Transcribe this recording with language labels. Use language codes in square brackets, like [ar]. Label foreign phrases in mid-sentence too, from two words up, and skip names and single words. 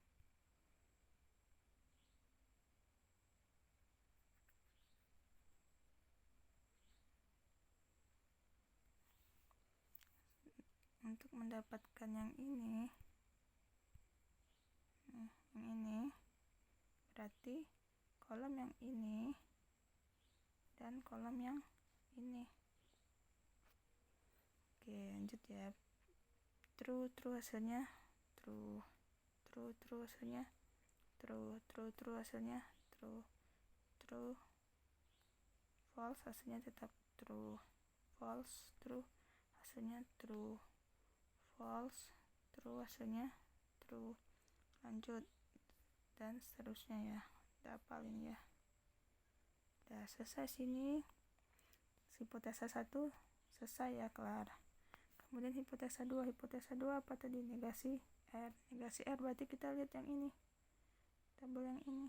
[id] Untuk mendapatkan yang ini, berarti kolom yang ini dan kolom yang ini. Oke, lanjut ya. True hasilnya, true hasilnya, true hasilnya, [en] true, false [id] hasilnya tetap [en] true, false, true [id] hasilnya [en] true, false, true [id] hasilnya true. Lanjut dan seterusnya ya, udah hafalin ya. Udah selesai sini, hipotesa 1 selesai ya, kelar. Kemudian hipotesa 2 apa tadi? Negasi R berarti kita lihat yang ini, tabel yang ini.